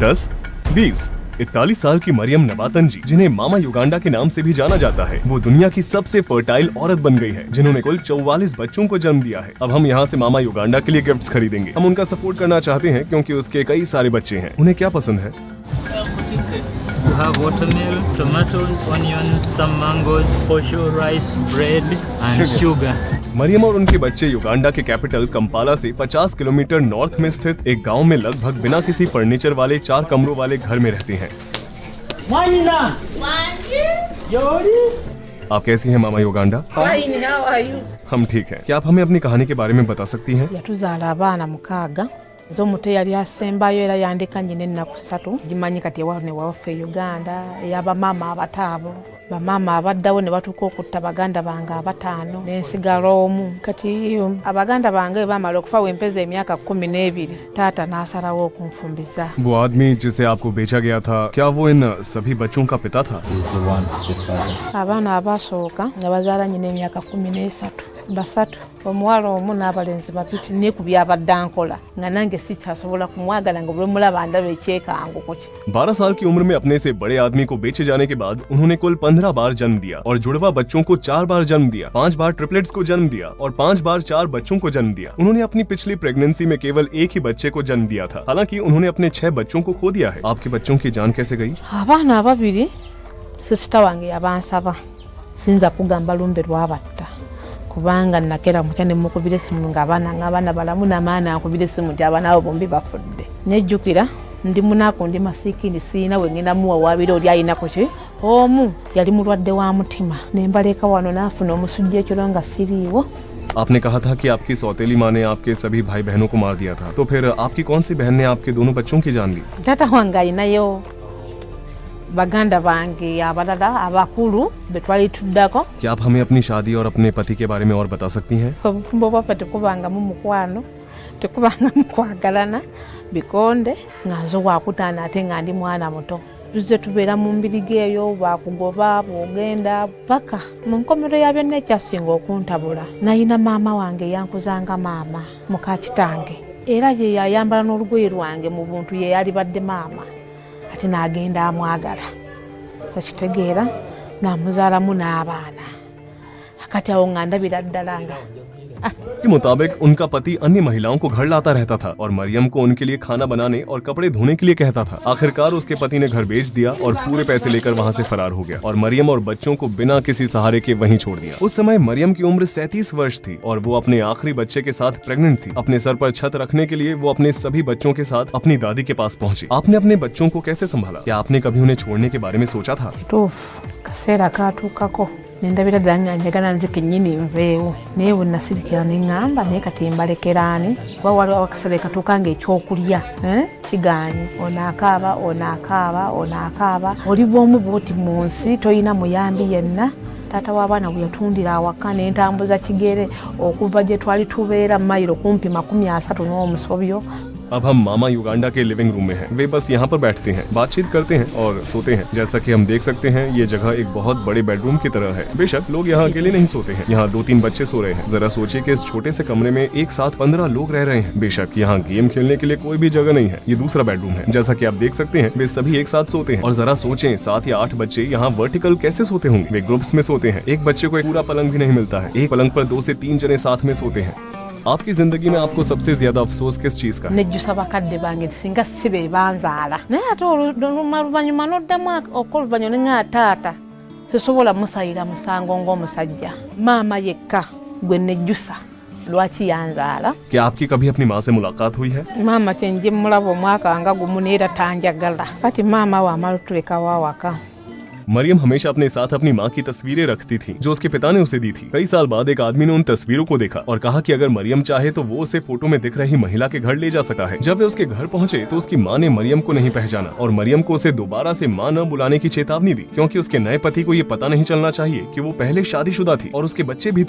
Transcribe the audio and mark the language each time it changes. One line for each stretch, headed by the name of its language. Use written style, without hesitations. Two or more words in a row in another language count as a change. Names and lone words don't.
Hindi: 10, 20? 41 साल की मरियम नबातन जी, जिन्हें मामा युगांडा के नाम से भी जाना जाता है, वो दुनिया की सबसे फर्टाइल औरत बन गई है, जिन्होंने कुल 44 बच्चों को जन्म दिया है। अब हम यहाँ से मामा युगांडा के लिए गिफ्ट्स खरीदेंगे। हम उनका सपोर्ट करना चाहते हैं क्योंकि उसके कई सारे बच्चे हैं। उन्हें क्या पसंद है?
English: You have watermelon, tomatoes, onions, some mangoes, cashew, rice, bread and sugar.
Hindi: मरियम और उनके बच्चे युगांडा के कैपिटल कंपाला से 50 किलोमीटर नॉर्थ में स्थित एक गांव में लगभग बिना किसी फर्नीचर वाले 4 कमरों वाले घर में रहते हैं। आप कैसी हैं मामा युगांडा?
English: Fine, how are you?
Hindi: हम ठीक हैं। क्या आप हमें अपनी कहानी के बारे में बता सकती हैं?
Ganda: Yatuzaala abaana mukaaga nze omuto eyali asembayo era yandeka nnyina ennaku 3 gimanyi kati ewaabwe ne waffe e Uganda ey'abamaama abato abo bamaama abaddawo ne batuuka okutta baganda bange 5 n'ensigala omu. Kati abaganda bange baamala okufa wempeza emyaka 12 taata n'asalawo okunfumbiza.
Hindi: वो आदमी जिसे आपको बेचा गया था, क्या वो इन सभी बच्चों का पिता था?
English: Is the one the father.
Ganda: Abaana abasooka nga bazaala nnyina emyaka 13 basatu, omuwala omu n'abalenzi babiri. Neekubye abadde ankola nga nange sikyasobola kumwagala nga bwe mulaba ndaba ekyekango ki.
Hindi: 12 साल की उम्र में अपने से बड़े आदमी को बेचे जाने के बाद उन्होंने कुल 15 बार जन्म दिया और जुड़वा बच्चों को 4 बार जन्म दिया, 5 बार ट्रिपलेट्स को जन्म दिया और 5 बार 4 बच्चों को जन्म दिया। उन्होंने अपनी पिछली प्रेगनेंसी में केवल एक ही बच्चे को जन्म दिया था, हालांकि उन्होंने अपने 6 बच्चों को खो दिया है। आपके बच्चों की जान कैसे गई?
Ganda: Abaana ababiri sisita wange yabansaba sinza kugamba lumbe lwabatta kubanga nakera mutya ne mukubira essimu ng'abaana balamu n'amaana akubira essimu nti abaana abo bombi bafudde. Nejjukira ndi munaku ndi masiikini siina we ngenda muwawaabira oli ayinako ki. Omu yali mulwadde wa mutima ne mbaleka wano n'afuna omusujja ekiro nga siriiwo.
Hindi: आपने कहा था कि आपकी सौतेली माँ ने आपके सभी भाई बहनों को मार दिया था, तो फिर आपकी कौन सी बहन ने आपके दोनों बच्चों की जान ली?
Ganda: Taata wange alinayo baganda bange abalala abakulu be twali tuddako.
Hindi: क्या आप हमें अपनी शादी और अपने पति के बारे में और बता सकती हैं?
Ganda: Obufumbo bwaffe tekubangamu mukwano, tekubangamu kwagalana, bikonde nga nze wakutaana ate nga ndi mwana muto. Tuzze tubeera mu mbirigi eyo, bwakugoba bwogenda paka mu nkomero ya byonna ekyasinga okuntabula. Nayina maama wange yankuzanga maama muka kitange, era ye yayambala n'olugoye lwange mu buntu ye yalibadde maama, ate n'agenda amwagala. Okitegeera n'amuzaalamu n'abaana. Akati awo nga ndabira ddala nga
Hindi: के मुताबिक उनका पति अन्य महिलाओं को घर लाता रहता था और मरियम को उनके लिए खाना बनाने और कपड़े धोने के लिए कहता था। आखिरकार उसके पति ने घर बेच दिया और पूरे पैसे लेकर वहाँ से फरार हो गया और मरियम और बच्चों को बिना किसी सहारे के वहीं छोड़ दिया। उस समय मरियम की उम्र 37 वर्ष थी और वो अपने आखिरी बच्चे के साथ प्रेग्नेंट थी। अपने सर पर छत रखने के लिए वो अपने सभी बच्चों के साथ अपनी दादी के पास पहुंची। आपने अपने बच्चों को कैसे संभाला? क्या आपने कभी उन्हें छोड़ने के बारे में सोचा था?
Ganda: kituufu kaseera kaatuukako ne ndabira ddala nga njagala nze kennyini nveewo naye bwe nasirikira ne ŋŋamba naye kati mbalekeraani kuba waliwo akaseera katuuka ng'ekyokulya kigaanyi onaakaaba onaakaaba onaakaaba oli bw'omu bw'oti mu nsi toyina muyambi yenna. Taata w'abaana bwe yatundira awaka ne ntambuza kigere okuva gye twali tubeera mayiro kumpi 30 n'omusobyo.
Hindi: अब हम मामा युगांडा के
English: living room
Hindi: में हैं। वे बस यहाँ पर बैठते हैं, बातचीत करते हैं और सोते हैं। जैसा कि हम देख सकते हैं, ये जगह एक बहुत बड़े बेडरूम की तरह है। बेशक लोग यहाँ अकेले नहीं सोते हैं, यहाँ 2-3 बच्चे सो रहे हैं। जरा सोचिए कि इस छोटे से कमरे में एक साथ 15 लोग रह रहे हैं। बेशक यहाँ गेम खेलने के लिए कोई भी जगह नहीं है। ये दूसरा बेडरूम है। जैसा कि आप देख सकते हैं, वे सभी एक साथ सोते हैं। और जरा सोचें, 7 या 8 बच्चे यहाँ वर्टिकल कैसे सोते होंगे? वे ग्रुप्स में सोते हैं। एक बच्चे को एक पूरा पलंग भी नहीं मिलता है। एक पलंग पर 2 से 3 जने साथ में सोते हैं। आपकी जिंदगी में आपको सबसे ज्यादा अफसोस किस चीज का है?
Ganda: Nejjusa bakadde bange singa si be banzaala naye ate oluvannyuma n'oddamu ok'oluvannyuma ne nga taata sisobola musayira musango ng'omusajja. Maama yekka gwe nejjusa lwaki yanzaala.
Hindi: क्या आपकी कभी अपनी माँ से मुलाकात हुई है?
Ganda: Maama kyenje mulaba omwaka nga gumu neera tanjagala kati maama wamala otulekawo awaka.
Hindi: मरियम हमेशा अपने साथ अपनी माँ की तस्वीरें रखती थी जो उसके पिता ने उसे दी थी। कई साल बाद एक आदमी ने उन तस्वीरों को देखा और कहा कि अगर मरियम चाहे तो वो उसे फोटो में दिख रही महिला के घर ले जा सकता है। जब वे उसके घर पहुंचे तो उसकी माँ ने मरियम को नहीं पहचाना और मरियम को उसे दोबारा से माँ न बुलाने की चेतावनी दी, क्योंकि उसके नए पति को ये पता नहीं चलना चाहिए कि वो पहले शादीशुदा थी और उसके बच्चे भी थे।